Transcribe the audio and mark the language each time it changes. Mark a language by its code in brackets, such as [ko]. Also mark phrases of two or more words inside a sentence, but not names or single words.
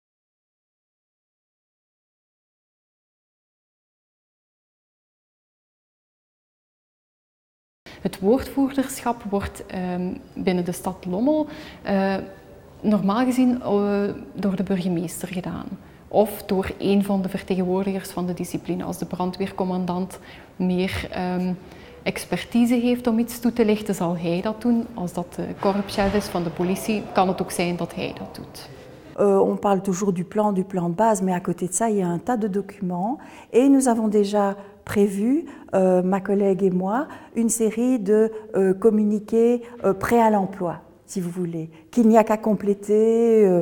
[nl] Het woordvoerderschap wordt binnen de stad Lommel normaal gezien door de burgemeester gedaan. Of door een van de vertegenwoordigers van de discipline. Als de brandweercommandant meer expertise heeft om iets toe te lichten, zal hij dat doen. Als dat de korpschef is van de politie, kan het ook zijn dat hij dat doet. [fr] On parle toujours du plan de base, mais à côté de ça, il y a un tas de documents. Et nous avons déjà prévu, ma collègue et moi, une série de communiqués prêts à l'emploi, si vous voulez, qu'il n'y a qu'à compléter.